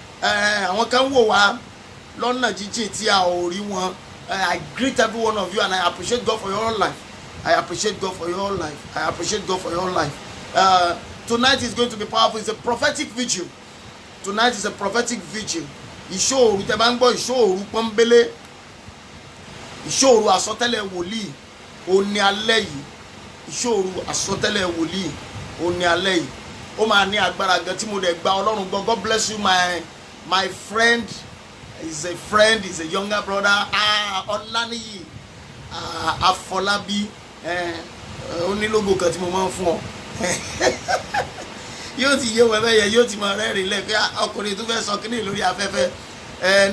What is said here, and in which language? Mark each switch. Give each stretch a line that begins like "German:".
Yoruba: Àwọn kan wò wá lọ́nà jíjìn tí a ò rí wọn.
English: I greet every one of you and I appreciate God for your life. I appreciate God for your life. I appreciate God for your life. Tonight is going to be powerful. It's a prophetic vigil. Tonight is a prophetic vigil.
Yoruba: Ìṣòro tẹ́ bá ń gbọ́ ìṣòro pọ́nbélé, ìṣòro àsọtẹ́lẹ̀ wòlíì ó ní alẹ́ yìí. Ìṣòro àsọtẹ́lẹ̀ wòlíì ó ní alẹ́ yìí. Ó máa ní agbára gan tí mo dẹ̀ gba Ọlọ́run gbọ́.
English: God bless you my friend. He's a friend, he's a younger brother.
Yoruba: Ọláníyì Afọlábí, ó ní logo kan tí mo máa ń fún ọ. Yóò ti yé wẹ́wẹ́ yẹ, yóò ti máa rẹ́rìn lẹ́ẹ̀kẹ́ ọkùnrin tó fẹ́ sọ kíní lórí afẹ́fẹ́.